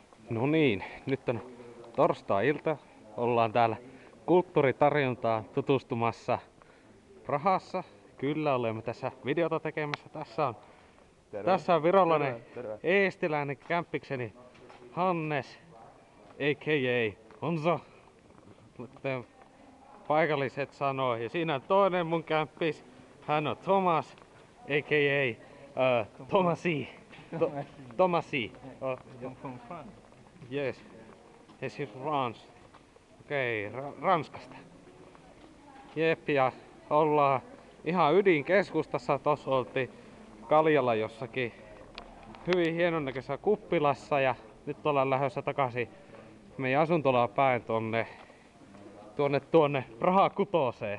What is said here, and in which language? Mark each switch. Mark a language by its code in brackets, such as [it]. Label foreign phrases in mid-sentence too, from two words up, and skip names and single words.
[fi] No niin, nyt on torstai-ilta. Ollaan täällä kulttuuritarjontaan tutustumassa Prahassa. Kyllä, olemme tässä videota tekemässä. Tässä on virolainen eestiläinen kämppikseni Hannes, a.k.a. Honzo, kuten paikalliset sanoo. Ja siinä on toinen mun kämppis. Hän on Thomas, a.k.a. Tomasi. Tomasi. [en] From France. Yes. Yes, he's France. [fi] Okei, Ranskasta. Jep, ja ollaan ihan ydinkeskustassa. Tossa oltiin Kaljalla jossakin hyvin hienon näköisessä kuppilassa ja nyt ollaan lähdössä takaisin meidän asuntolaan päin tuonne Praha kutoseen.